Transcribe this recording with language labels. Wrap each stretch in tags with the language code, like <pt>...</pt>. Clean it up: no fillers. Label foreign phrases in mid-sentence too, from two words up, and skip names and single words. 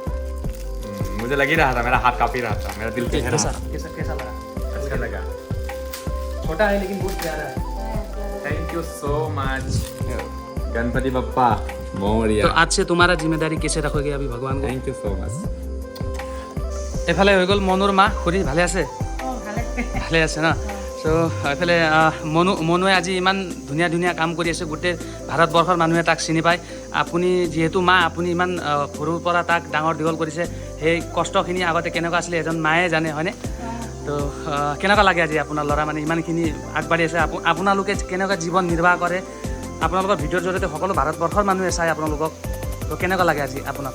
<hi>मुझे लग ही रहा था मेरा हाथ कांप ही रहा था मेरा दिल पे कैसा कैसा कैसा लगा अच्छा लगा छोटा है लेकिन बहुत प्यारा है</hi> <en>thank you so much</en> <mr>गणपति बप्पा मोरिया</mr> <hi>तो आज से तुम्हारा जिम्मेदारी कैसे रखोगे अभी भगवान को</hi> <en>thank you so much</en> <as>এফালে হৈ গ'ল মনোৰ মা খুৰী ভালে আছে ভালে আছে ন চ' এইফালে মনোৱে আজি ইমান ধুনীয়া ধুনীয়া কাম কৰি আছে গোটেই ভাৰতবৰ্ষৰ মানুহে তাক চিনি পায় আপুনি যিহেতু মা আপুনি ইমান সৰুৰ পৰা তাক ডাঙৰ দীঘল কৰিছে সেই কষ্টখিনি আগতে কেনেকুৱা আছিলে এজন মায়ে জানে হয়নে তো কেনেকুৱা লাগে আজি আপোনাৰ ল'ৰা মানে ইমানখিনি আগবাঢ়ি আছে আপোনালোকে কেনেকুৱা জীৱন নিৰ্বাহ কৰে আপোনালোকৰ ভিডিঅ'ৰ জৰিয়তে সকলো ভাৰতবৰ্ষৰ মানুহে চায় আপোনালোকক তো কেনেকুৱা লাগে আজি আপোনাক</as>